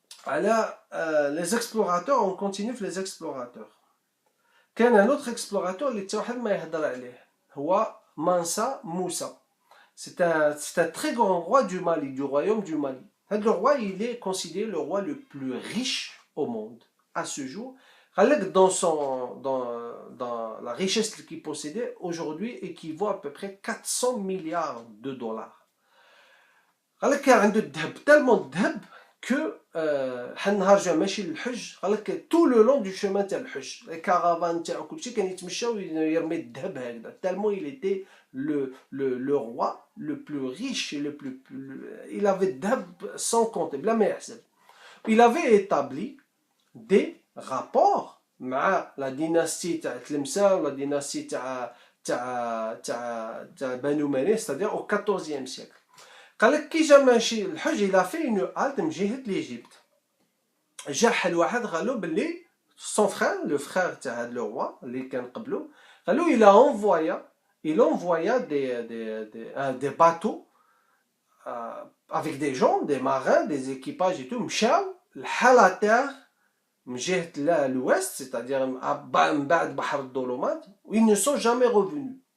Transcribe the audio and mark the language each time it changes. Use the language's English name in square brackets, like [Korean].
[French] Les explorateurs, on continue les explorateurs. [Arabic] كان [French] un autre explorateur [Arabic] اللي واحد ما يهضر عليه هو Mansa Moussa. [French] C'est un très grand roi du Mali, du royaume du Mali. Le roi, il est considéré le roi le plus riche au monde à ce jour. Dans la richesse qu'il possédait, aujourd'hui équivaut à peu près 400 milliards de dollars. Il y a tellement de dhab que tout le long du chemin de l'Hajj, les caravanes, tellement il était le roi le plus riche, il avait dhab sans compter. Il avait établi des rapports avec la dynastie Tlemcen, la dynastie Banu Umayya, c'est-à-dire au XIVe siècle. [Arabic] قال لك كي جا ماشي الحج [French] il a fait une halte [Arabic] من جهة [French] l'Égypte. [Arabic] جا حل واحد قال له باللي [French] son frère, le frère [Arabic] تاع [French] le roi [Arabic] اللي كان قبله قال له [French] il envoya des bateaux avec des gens, des marins, des équipages et tout [Arabic] مشاو لحال [French] terre [Arabic] من جهة [French] l'ouest, c'est-à-dire [Arabic] من بعد بحر الظلمات, [French] ils ne sont jamais revenus.